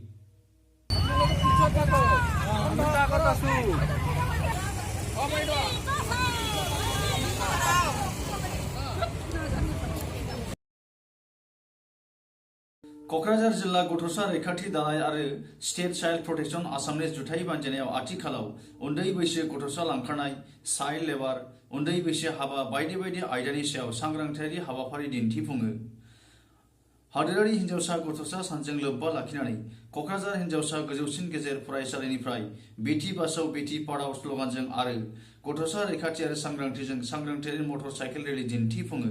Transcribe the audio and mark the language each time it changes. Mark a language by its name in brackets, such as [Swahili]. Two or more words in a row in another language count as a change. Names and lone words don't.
[Bodo] क'क्राझार जिल्ला गथ'सा रैखाथि दानाय आरो स्टेट चाइल्ड प्रटेक्शन आसामनि जुथाइ बानजायनायाव आथिखालाव उन्दै बैसो गथ'सा लांखारनाय, चाइल्ड लेबार, उन्दै बैसो हाबा बायदि बायदि आयदानि सायाव सांग्रांथियारि हाबाफारि दिन्थिफुङो। हादोरारि हिन्जावसा गथ'सा सानजों लोब्बा लाखिनानै क'क्राझार हिन्जावसा गोजौसिन गेजेर फरायसालिनिफ्राय [Hindi] बेटी बाचाव बेटी पढ़ाओ [Bodo] स्ल'गानजों आरो गथ'सा रैखाथि आरो सांग्रांथिजों सांग्रांथियारि मटर साइकेल रेली दिन्थिफुङो।